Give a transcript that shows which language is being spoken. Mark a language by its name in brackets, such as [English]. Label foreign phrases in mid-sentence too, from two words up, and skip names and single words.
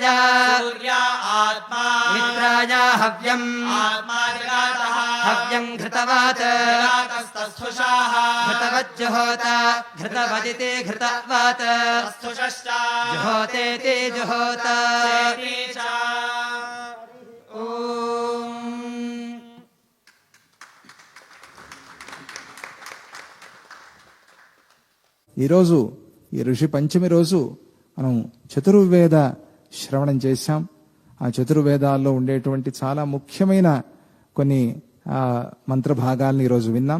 [Sanskrit] सूर्या आत्मा मित्राय हव्यम् आत्मा जगातः हव्यम् घृतवात् जगातस्तस्थुषाः घृतवज्जुहोता घृतवदिति घृतवात् तस्थुषश्च जुहोतेति जुहोता चेति च [Telugu] ఈరోజు ఈ ఋషి పంచమి రోజు మనం చతుర్వేద శ్రవణం చేశాం. ఆ చతుర్వేదాల్లో ఉండేటువంటి చాలా ముఖ్యమైన కొన్ని మంత్ర భాగాల్ని ఈరోజు విన్నాం.